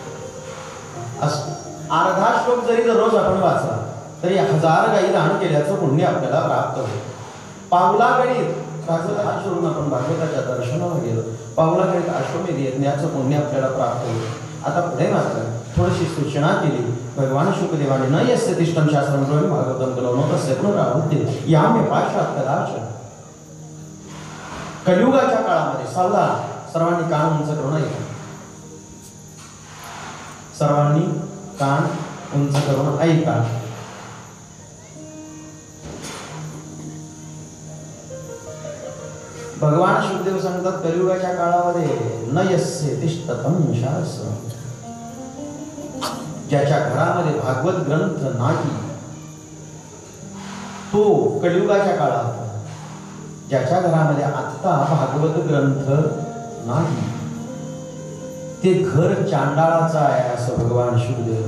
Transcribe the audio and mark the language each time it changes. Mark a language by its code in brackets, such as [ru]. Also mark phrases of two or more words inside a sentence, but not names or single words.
[mr] अर्धा श्लोक जरी दररोज आपण वाचला तरी 1000 गायी दान केल्याचं पुण्य आपल्याला प्राप्त होईल. पावलागणित भागवत हात जोडून आपण भागवताच्या दर्शनाला गेलो. पावलागणित अश्वमेध यज्ञाचं पुण्य आपल्याला प्राप्त होईल. आता पुढे मात्र थोडीशी सूचना केली. [sa] भगवान शुकदेवाने न यस्य तिष्ठं शास्त्रं ब्रह्म भागवतं कलौनो तस्य पुनरावृत्ते यामे पाशात् कदाचन. [mr] कलियुगाच्या काळामध्ये सर्वांनी कान उंच करून ऐका. सर्वांनी कान उंच करून ऐका. भगवान शुकदेव सांगतात कलियुगाच्या काळामध्ये [sa] न यस्य तिष्ठतं शास्त्रं, [mr] ज्याच्या घरामध्ये भागवत ग्रंथ नाही तो कलियुगाच्या काळात, ज्याच्या घरामध्ये आत्ता भागवत ग्रंथ नाही ते घर चांडाळाचं आहे असं भगवान शुकदेव.